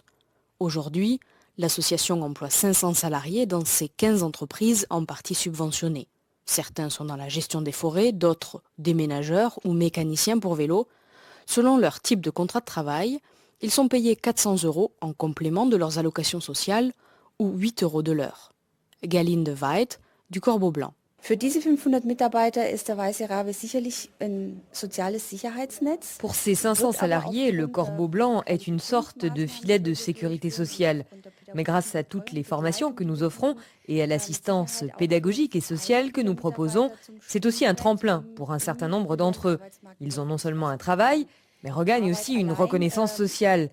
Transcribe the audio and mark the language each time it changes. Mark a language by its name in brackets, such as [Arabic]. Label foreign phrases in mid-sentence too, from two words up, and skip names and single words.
[French] Aujourd'hui, l'association emploie 500 salariés dans ses 15 entreprises en partie subventionnées. Certains sont dans la gestion des forêts, d'autres déménageurs ou mécaniciens pour vélo. Selon leur type de contrat de travail, ils sont payés 400 € en complément de leurs allocations sociales ou 8 € de l'heure. Galinde Weid, du Corbeau Blanc. [German] Für diese 500 Mitarbeiter ist der Weiße Rabe sicherlich ein soziales Sicherheitsnetz. [French] Pour ces 500 salariés, le Corbeau Blanc est une sorte de filet de sécurité sociale. Mais grâce à toutes les formations que nous offrons et à l'assistance pédagogique et sociale que nous proposons, c'est aussi un tremplin pour un certain nombre d'entre eux. Ils ont non seulement un travail, mais regagnent aussi une reconnaissance sociale.